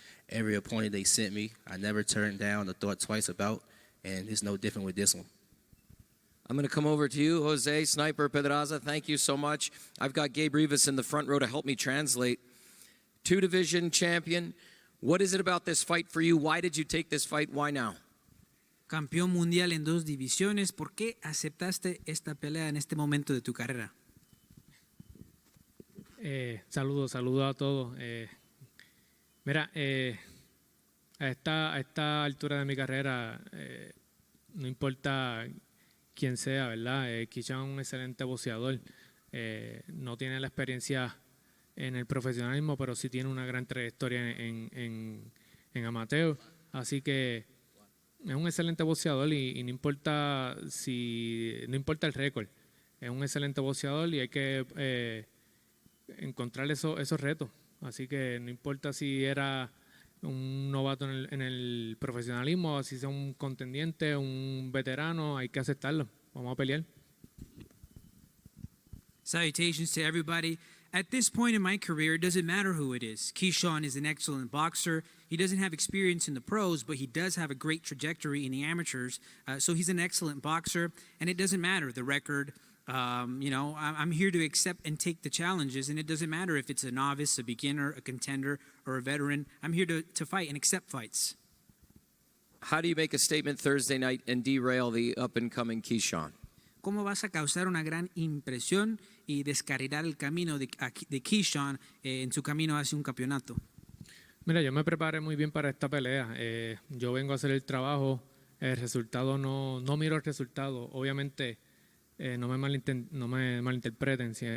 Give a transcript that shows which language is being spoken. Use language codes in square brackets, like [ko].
[en] Every opponent they sent me, I never turned down or thought twice about, and it's no different with this one. I'm going to come over to you, Jose Sniper Pedraza. Thank you so much. I've got Gabe Rivas in the front row to help me translate. Two-division champion. What is it about this fight for you? Why did you take this fight? Why now? [es] Campeón mundial en 2 divisiones. ¿Por qué aceptaste esta pelea en este momento de tu carrera? Saludos a todos. Mira, a esta altura de mi carrera, no importa quién sea, ¿verdad? Keyshawn es un excelente boxeador. No tiene la experiencia en el profesionalismo, pero sí tiene una gran trayectoria en amateur. Así que es un excelente boxeador y no importa el récord. Es un excelente boxeador y hay que encontrar esos retos. Así que no importa si era un novato en el profesionalismo, si sea un contendiente, un veterano, hay que aceptarlo. Vamos a pelear. [en] Salutations to everybody. At this point in my career, it doesn't matter who it is. Keyshawn is an excellent boxer. He doesn't have experience in the pros, but he does have a great trajectory in the amateurs. So he's an excellent boxer, and it doesn't matter the record. I'm here to accept and take the challenges, and it doesn't matter if it's a novice, a beginner, a contender, or a veteran. I'm here to fight and accept fights. How do you make a statement Thursday night and derail the up-and-coming Keyshawn? [es] ¿Cómo vas a causar una gran impresión y descarrilar el camino de Keyshawn en su camino hacia un campeonato? Mira, yo me preparé muy bien para esta pelea. Yo vengo a hacer el trabajo. El resultado no miro el resultado. Obviamente, no me malinterpreten.